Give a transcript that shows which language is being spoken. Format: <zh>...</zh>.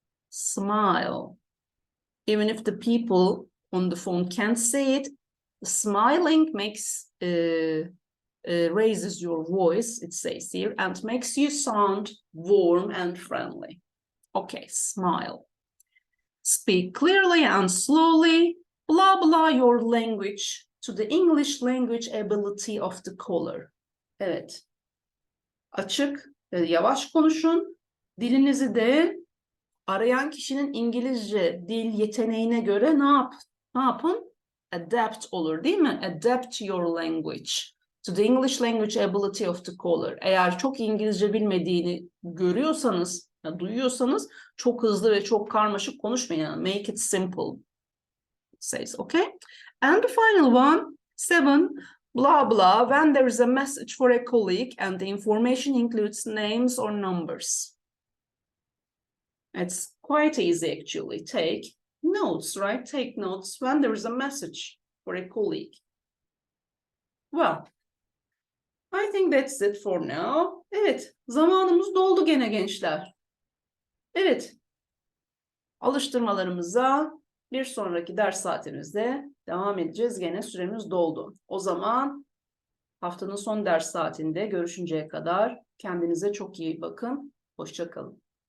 <en>Smile. Even if the people on the phone can't say it, smiling makes raises your voice, it says here, and makes you sound warm and friendly. Okay, smile. Speak clearly and slowly. Blah blah your language to the English language ability of the caller.</en> <tr>Evet. Açık ve yavaş konuşun. Dilinizi de arayan kişinin İngilizce dil yeteneğine göre ne yapın? Adapt olur değil mi?</tr> <en>Adapt your language to the English language ability of the caller.</en> <tr>Eğer çok İngilizce bilmediğini görüyorsanız, duyuyorsanız çok hızlı ve çok karmaşık konuşmayın.</tr> <en>Make it simple. It says, okay? And the final one, 7, blah blah, when there is a message for a colleague and the information includes names or numbers. It's quite easy actually. Take notes, right? Take notes when there is a message for a colleague. Well, I think that's it for now.</en> <tr>Evet, zamanımız doldu gene gençler. Evet, alıştırmalarımıza bir sonraki ders saatimizde devam edeceğiz. Gene süremiz doldu. O zaman haftanın son ders saatinde görüşünceye kadar kendinize çok iyi bakın. Hoşça kalın.</tr>